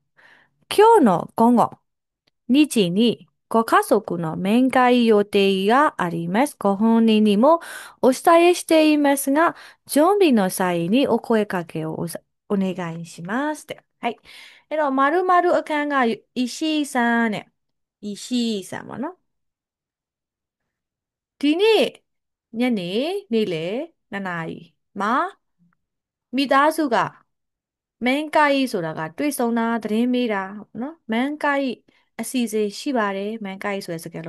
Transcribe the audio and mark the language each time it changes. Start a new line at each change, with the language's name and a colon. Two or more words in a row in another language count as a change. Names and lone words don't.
Japanese: 今日の午後2時にご家族の面会予定があります。ご本人にもお伝えしていますが、準備の際にお声かけをお願いしますって。
Burmese: はい。〇〇အခန်းက石井さんနဲ့石井さんပါနော်ဒီနေ့ညနေနေ့လယ်2နာရီမှာမိသားစုကမန်ကိုက်ဆိုတာကတွေ့ဆုံတာသတင်းမေးတာနော်မန်ကိုက်အစီအစဉ်ရှိပါတယ်မန်ကိုက်ဆိုတဲ့စကားလုံး